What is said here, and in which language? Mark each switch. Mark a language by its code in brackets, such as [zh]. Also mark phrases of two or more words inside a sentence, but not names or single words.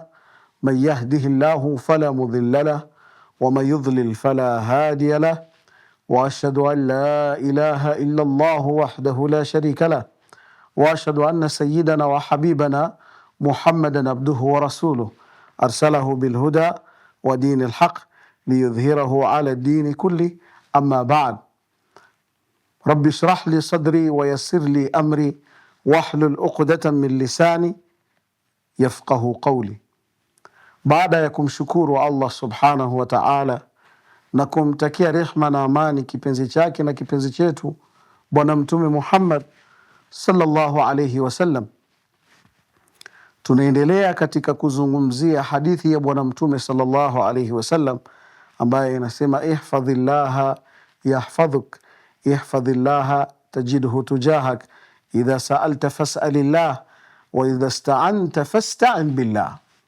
[ar] من يهده الله فلا مضل له ومن يضلل فلا هادي له، وأشهد أن لا إله إلا الله وحده لا شريك له، وأشهد أن سيدنا وحبيبنا محمدا عبده ورسوله أرسله بالهدى ودين الحق ليظهره على الدين كله. أما بعد، رب اشرح لي صدري ويسر لي أمري واحلل عقدة من لساني يفقهوا قولي. [sw] Baada ya kumshukuru Allah [ar] سبحانه وتعالى [sw] na kumtakia rehma na amani kipenzi chake na kipenzi chetu Bwana Mtume Muhammad [ar] صلى الله عليه وسلم, [sw] tunaendelea katika kuzungumzia hadithi ya Bwana Mtume [ar] صلى الله عليه وسلم [sw] ambaye inasema [ar] احفظ الله يحفظك، احفظ الله تجده تجاهك، إذا سألت فاسأل الله وإذا استعنت فاستعن بالله.